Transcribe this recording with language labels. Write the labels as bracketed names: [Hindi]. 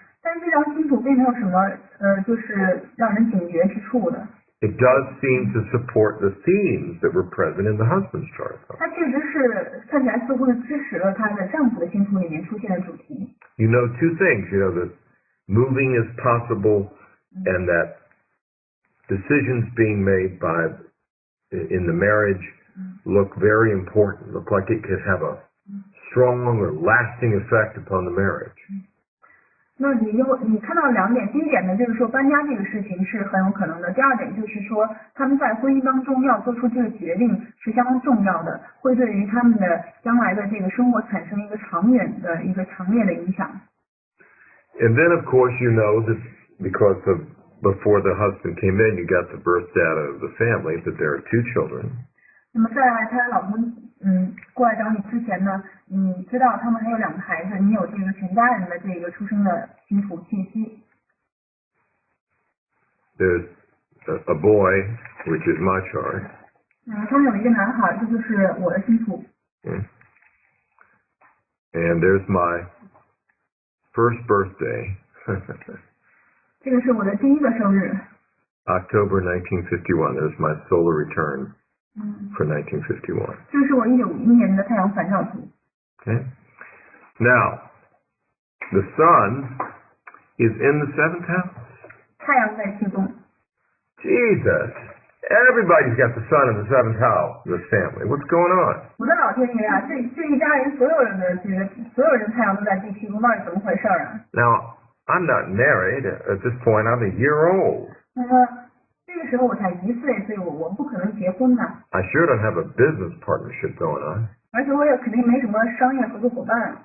[Chinese] 但这张星图并没有什么就是让人警觉之处的。 [English] It does seem to support the themes that were present in the husband's chart. [Chinese] 它确实是看起来似乎是支持了她的丈夫的星图里面出现的主题。 [English] You know two things. You know that moving is possible, and that decisions being made in the marriage look very important. Look like it could have a strong or lasting effect upon the marriage. [Chinese] 那你看到2点，第一点呢，就是说搬家这个事情是很有可能的；第二点就是说他们在婚姻当中要做出这个决定是相当重要的，会对于他们的将来的这个生活产生一个长远的一个强烈的影响。 [English] And then of course you know that because of before the husband came in, you got the birth data of the family that there are 2 children. [Chinese] 那么在她老公过来找你之前呢，你知道他们还有2个孩子，你有这个全家人的这个出生的星图信息。 [English] There's a boy, which is my chart. [Chinese] 他们有一个男孩，这就是我的星图。 [English] And there's my first birthday. [Chinese] 这个是我的第1个生日。 [English] October 1951. There's my solar return for 1951. [Chinese] 这是我1951年的太阳反照图。 [English] Okay. Now, the sun is in the 7th house. [Chinese] 太阳在7宫。 [English] Jesus, everybody's got the sun in the 7th house in this family. What's going on? [Chinese] 我的老天爷啊，这一家人所有人太阳都在第7宫，到底怎么回事啊？ [English] Now, I'm not married. At this point, I'm a year old. [Chinese] 那么这个时候我才1岁，所以我不可能结婚呢。 [English] I sure don't have a business partnership going on. [Chinese] 而且我也肯定没什么商业合作伙伴。